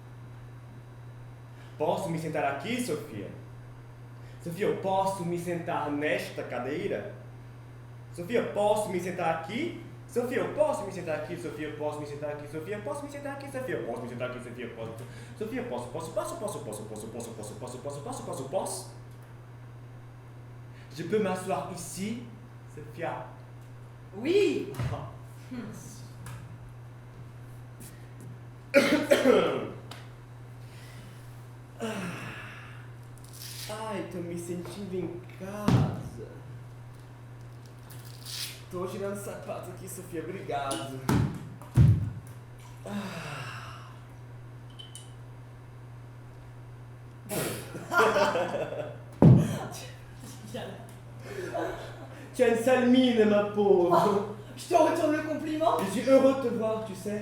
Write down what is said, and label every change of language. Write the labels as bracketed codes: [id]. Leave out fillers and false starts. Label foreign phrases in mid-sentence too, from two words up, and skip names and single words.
[pt] Posso me sentar aqui, Sofia? Sofia, eu posso me sentar nesta cadeira? Sofia, posso me sentar aqui? Sofia, eu posso me sentar aqui? Sofia, eu posso me sentar aqui? Sofia, eu posso me sentar aqui? Sofia, eu posso me sentar aqui? Sofia, eu posso. Sofia, posso. [fr] Je peux m'asseoir ici, Sofia. Oui. [pt] Ai, tô me sentindo em casa. Tô tirando sapato aqui, Sofia. Obrigado. [fr] Tu as une sale mine, ma pauvre. Je te retourne le compliment. Je suis heureux de te voir, tu sais.